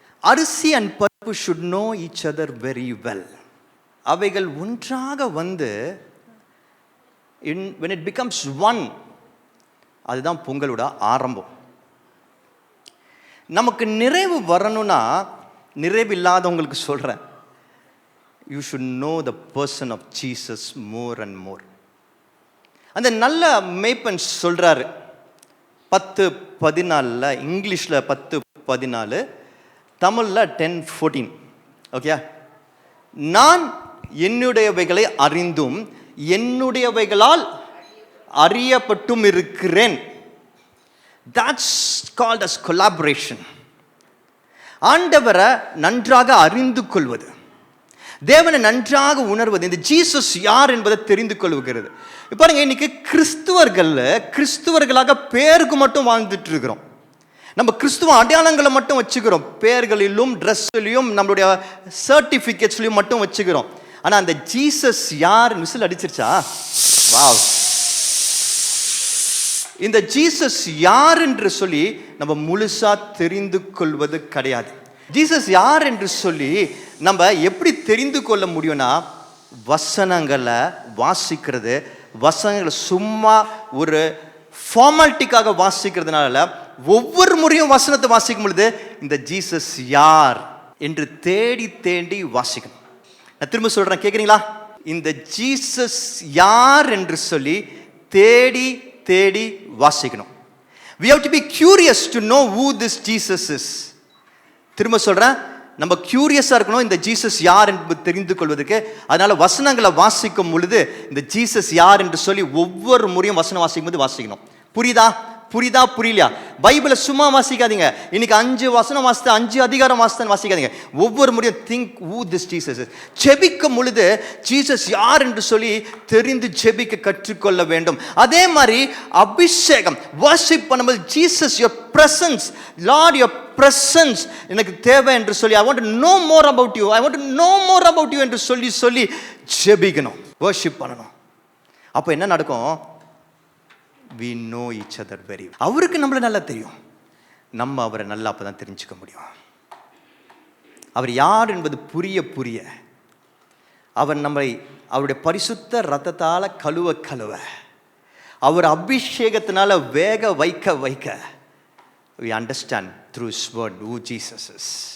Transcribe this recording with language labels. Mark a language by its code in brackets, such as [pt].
[ta] அரிசி அண்ட் பருப்பு [en] should know each other very well. [ta] அவைகள் ஒன்றாக வந்து [en] when it becomes one, [ta] அதுதான் பொங்கலோட ஆரம்பம். நமக்கு நிறைவு வரணும்னா, நிறைவு இல்லாதவங்களுக்கு சொல்கிறேன், [en] you should know the person of Jesus more and more. [ta] அந்த நல்ல மேய்ப்பன் சொல்கிறாரு 10:14, இங்கிலீஷில் 10:14, தமிழில் 10:14. ஓகே. நான் என்னுடையவைகளை அறிந்தும் என்னுடையவைகளால் அறியப்பட்டும் இருக்கிறேன். [en] That's called as collaboration. [ta] ஆண்டவரை நன்றாக அறிந்து கொள்வது, தேவனை நன்றாக உணர்வது, இந்த ஜீசஸ் யார் என்பதை தெரிந்து கொள்கிறது. பாருங்க, இன்னைக்கு கிறிஸ்துவர்களாக பேருக்கு மட்டும் வாழ்ந்துட்டு இருக்கிறோம். நம்ம கிறிஸ்துவ அடையாளங்களை மட்டும் வச்சுக்கிறோம், பேர்களிலும் ட்ரெஸ்லையும் நம்மளுடைய சர்டிஃபிகேட்ஸ்லையும் மட்டும் வச்சுக்கிறோம். ஆனால் அந்த ஜீசஸ் யார்? விசில் அடிச்சிருச்சா? வாவ். இந்த ஜீசஸ் யார் என்று சொல்லி நம்ம முழுசா தெரிந்து கொள்வது கிடையாது. ஜீசஸ் யார் என்று சொல்லி நம்ம எப்படி தெரிந்து கொள்ள முடியும்னா, வசனங்களை வாசிக்கிறது. வசனங்களை சும்மா ஒரு ஃபார்மாலிட்டிக்காக வாசிக்கிறதுனால ஒவ்வொரு முறையும் வசனத்தை வாசிக்கும் பொழுது இந்த ஜீசஸ் யார் என்று தேடி தேடி வாசிக்கணும். நான் திரும்ப சொல்றேன், கேட்குறீங்களா? இந்த ஜீசஸ் யார் என்று சொல்லி தேடி தேடி வாசிக்கணும். [en] We have to be curious to know who this Jesus is. [ta] திரும்ப சொல்றேன், நம்ம கியூரியஸாக இருக்கணும் இந்த ஜீசஸ் யார் என்று தெரிந்து கொள்வதற்கு. அதனால வசனங்களை வாசிக்கும் பொழுது இந்த ஜீசஸ் யார் என்று சொல்லி ஒவ்வொரு முறையும் வசனம் வாசிக்கும் போது வாசிக்கணும். புரியுதா புரியலையா? பைபிளை சும்மா வாசிக்காதீங்க. இன்னைக்கு 5 வசனம் வாசித்து 5 அதிகாரம் வாசிக்காதீங்க. ஒவ்வொரு முறையும் [en] Think who this Jesus is. [ta] ஜெபிக்கும் பொழுது ஜீசஸ் யார் என்று சொல்லி தெரிந்து ஜெபிக்க கற்றுக்கொள்ள வேண்டும். அதே மாதிரி அபிஷேகம் வர்ஷிப் பண்ணும்போது Jesus [en] your presence, Lord your presence [ta] எனக்கு தேவை என்று சொல்லி [en] I want to know more about you, [ta] I want to know more about you என்று சொல்லி ஜெபிக்கணும், வர்ஷிப் பண்ணணும். அப்போ என்ன நடக்கும்? [en] we know each other very well. [ta] அவருக்கு நம்மள நல்லா தெரியும், நம்ம அவரை நல்லா அப்பதான் தெரிஞ்சுக்க முடியும். அவர் யார் என்பது புரிய அவர் நம்மை அவருடைய பரிசுத்த ரத்தத்தால கழுவ அவர் அபிஷேகத்தினால வேக வைக்க [en] we understand through his word who Jesus is.